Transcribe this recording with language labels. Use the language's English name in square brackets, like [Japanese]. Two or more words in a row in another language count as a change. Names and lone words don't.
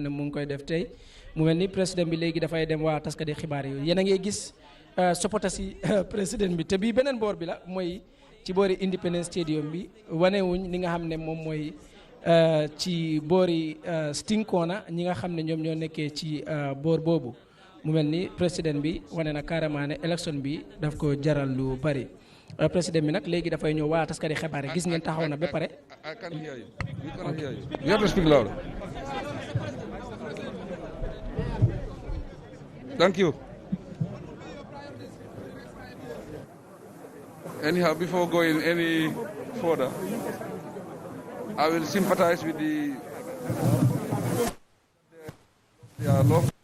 [Wolof] ne mu ngi koy def tey mu mel ni président bi léegi dafay dem waa taskati xibaar yi yéen a ngi gis supporters si président bi te bii beneen boor bi la mooy ci boori Independence Stadium bi wanewuñ li nga xam ne moom mooy ci boori Stinkoona ñi nga xam ne ñoom ñoo nekkee ci boor boobu mu mel ni président bi wane na carrément ne élection bi daf ko jaral lu bari président bi nag léegi dafay ñëw waa taskati xibaar yi gis ngeen taxaw na ba pare. [English] I can't hear you. We cannot hear you. You have to speak louder. Thank you. Anyhow, before going any further, I will sympathize with the law.